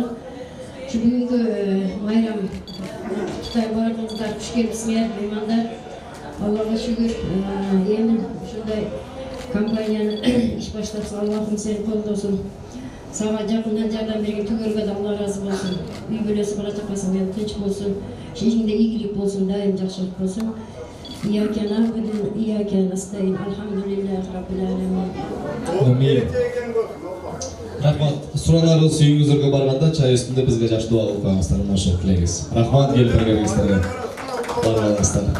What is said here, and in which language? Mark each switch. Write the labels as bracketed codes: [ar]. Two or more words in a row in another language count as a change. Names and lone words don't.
[ky] Şu бүгүнкү майрам Кытай бардыңыздар, куш келипсиңер, меймандар. Аллага шүгүр, эмин ушундай компаниянын иш баштапсың, Аллахым сени колдосун. Сага жакындан жардам берген түгөргө да Алла ыраазы болсун. Үй бүлөсү бала чакасы менен тынч болсун. Ишиңде ийгилик болсун, дайым жакшылык болсун. [ar] إياك نعبد، إياك نستعين. الحمد لله رب العالمين. [ky] Амин. Рахмат. Сураналарыңыз үйүңүздөргө барганда чай үстүндө бизге жакшы дуа кылып коюңуздар, машык тилейбиз. Рахмат келип бергениңиздерге. Бар болуңуздар.